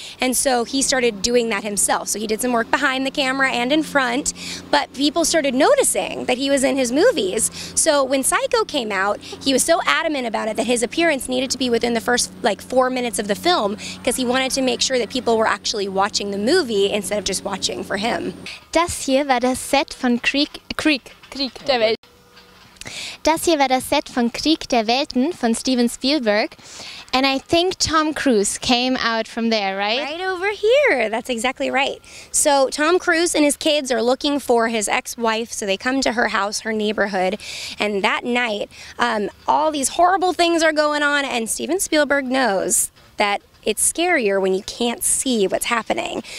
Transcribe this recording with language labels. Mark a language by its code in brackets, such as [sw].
[en] And so he started doing that himself. So he did some work behind the camera and in front, but people started noticing that he was in his movies. So when Psycho came out, he was so adamant about it that his appearance needed to be within the first, 4 minutes of the film, because he wanted to make sure that people were actually watching the movie instead of just watching for him. [de] Das hier war das Set von Krieg der Welten. Das hier war das Set von Krieg der Welten von Steven Spielberg. [en] And I think Tom Cruise came out from there, right? Right over here. That's exactly right. So Tom Cruise and his kids are looking for his ex-wife, so they come to her house, her neighborhood, and that night, all these horrible things are going on, and Steven Spielberg knows that it's scarier when you can't see what's happening.